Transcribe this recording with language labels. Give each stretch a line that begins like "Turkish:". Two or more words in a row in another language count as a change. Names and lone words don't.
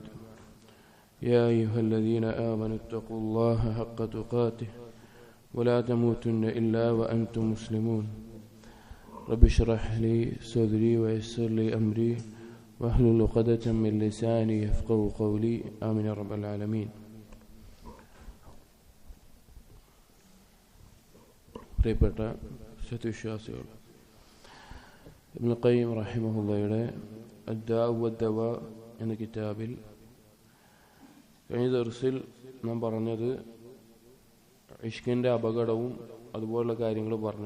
Arabic: يا أيها الذين آمنوا اتقوا الله حق تقاته ولا تموتن إلا وأنتم مسلمون. رب اشرح لي صدري ويسر لي أمري واحلل عقدة من لساني يفقهوا قولي. آمين يا رب العالمين.
Malayalam: പ്രിയപ്പെട്ട സത്യവിശ്വാസികൾ, ഇബ്നു ഖയ്യിം റഹിമഹുള്ളയുടെ അദ്ദാഉ വദ്ദവാ എന്ന കിതാബിൽ കഴിഞ്ഞ ദർസിൽ നാം പറഞ്ഞത് ഇഷ്കിൻ്റെ അപകടവും അതുപോലുള്ള കാര്യങ്ങൾ പറഞ്ഞു.